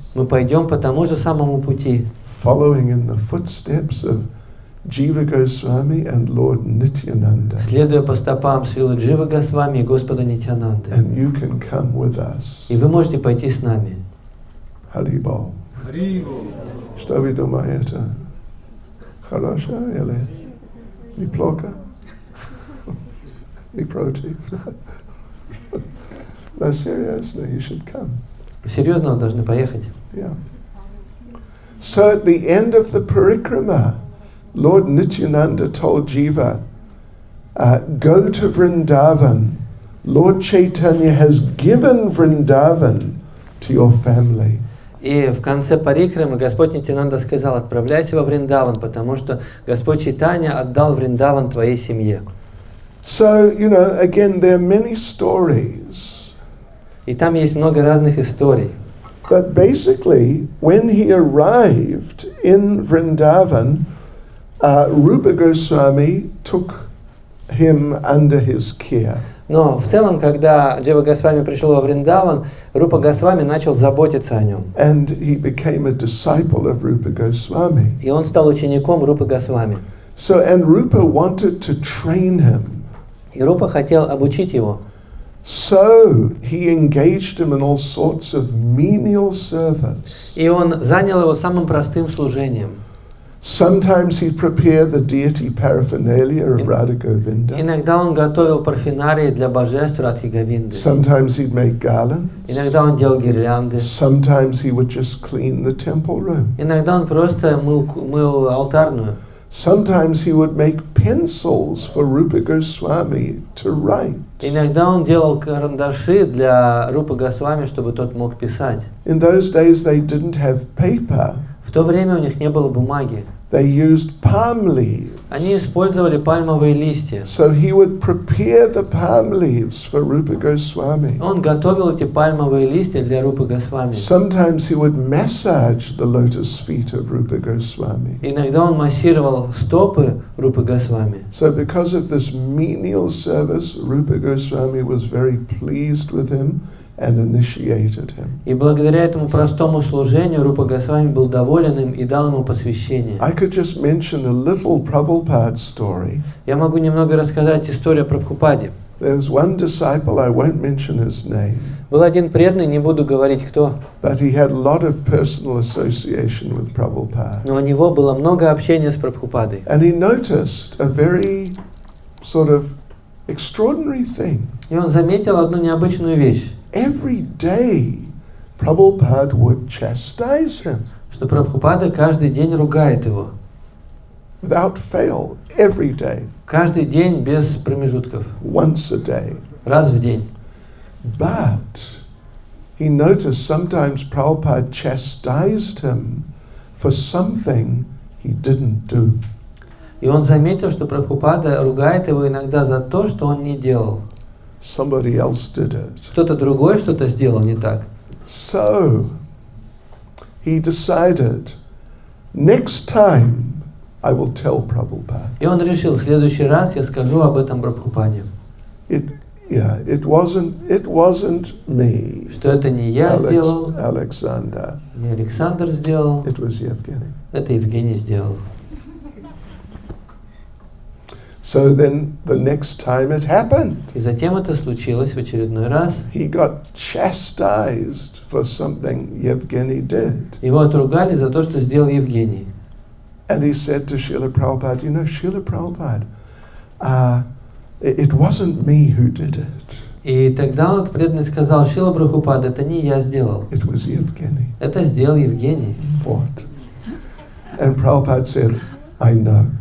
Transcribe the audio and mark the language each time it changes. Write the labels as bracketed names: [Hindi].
[Russian] мы пойдем по тому же самому пути. [English] following in the footsteps of Jiva Goswami and Lord Nityananda. [Russian] Следуя по стопам Шрилы Дживы Госвами и Господа Нитьянанды. [English] And you can come with us. [Russian] И вы можете пойти с нами. Харибол. Что вы думаете? Хорошо или неплохо? Не против? [English] No, seriously, you should come. [Russian] Серьезно, вы должны поехать. [English] Yeah. So at the end of the parikrama, Lord Nityananda told Jiva, go to Vrindavan. Lord Chaitanya has given Vrindavan to your family. [Russian] И в конце парикрамы Господь Нитьянанда сказал: отправляйся во Вриндаван, потому что Господь Чайтанья отдал Вриндаван твоей семье. [English] So, again, there are many stories. [Russian] И там есть много разных историй. [English] But basically, when he arrived in Vrindavan, Rupa Goswami took him under his care. [Russian] Но в целом, когда Джива Госвами пришел во Вриндаван, Рупа Госвами начал заботиться о нем. [English] And he became a disciple of Rupa Goswami. [Russian] И он стал учеником Рупы Госвами. [English] And Rupa wanted to train him. [Russian] И Рупа хотел обучить его. [English] So he engaged him in all sorts of menial service. [Russian] И он занял его самым простым служением. [English] Sometimes he'd prepare the deity paraphernalia of Radha Govinda. [Russian] Иногда он готовил парфюмерии для божеств Радхи Говинды. [English] Sometimes he'd make garlands. [Russian] Иногда он делал гирлянды. [English] Sometimes he would just clean the temple room. [Russian] Иногда он просто мыл алтарную. [English] Sometimes he would make pencils for Rupa Goswami to write. [Russian] Иногда он делал карандаши для Рупы Госвами, чтобы тот мог писать. [English] In those days they didn't have paper. [Russian] В то время у них не было бумаги. [English] They used palm leaves. [Russian] Они использовали пальмовые листья. [English] So he would prepare the palm leaves for Rupa Goswami. [Russian] Он готовил эти пальмовые листья для Рупы Госвами. [English] Sometimes he would massage the lotus feet of Rupa Goswami. [Russian] Иногда он массировал стопы Рупы Госвами. [English] So because of this menial service, Rupa Goswami was very pleased with him and initiated him. [Russian] И благодаря этому простому служению Рупа Госвами был доволен им и дал ему посвящение. [English] I could just mention a little Prabhupada story. [Russian] Я могу немного рассказать историю о Прабхупаде. [English] There was one disciple, I won't mention his name, [Russian] Был один преданный, не буду говорить кто, [English] but he had a lot of personal association with Prabhupada. [Russian] но у него было много общения с Прабхупадой. [English] And he noticed a very sort of extraordinary thing. [Russian] И он заметил одну необычную вещь, [English] Every day, Prabhupada would chastise him. [Russian] что Прабхупада каждый день ругает его. [English] Without fail, every day, [Russian] Каждый день без промежутков. [English] once a day. [Russian] Раз в день. [English] But he noticed sometimes Prabhupada chastised him for something he didn't do. [Russian] И он заметил, что Прабхупада ругает его иногда за то, что он не делал. [English] Somebody else did it. [Russian] Кто-то другой что-то сделал не так. [English] So he decided, next time I will tell Prabhupada. [Russian] И он решил, в следующий раз я скажу об этом Прабхупаде. [English] It wasn't me. [Russian] Что это не я сделал, [English] Alexander. [Russian] не Александр сделал, [English] It was Yevgeny. [Russian] это Евгений сделал. [English] So then the next time it happened, [Russian] И затем это случилось в очередной раз. [English] he got chastised for something Yevgeny did. [Russian] Его отругали за то, что сделал Евгений. [English] And he said to Srila Prabhupada, Srila Prabhupada, it wasn't me who did it. [Russian] И тогда он преданный сказал: Шрила Прабхупада, это не я сделал, [English] It was Yevgeny. [Russian] это сделал Евгений. [English] What? And Prabhupada said, I know.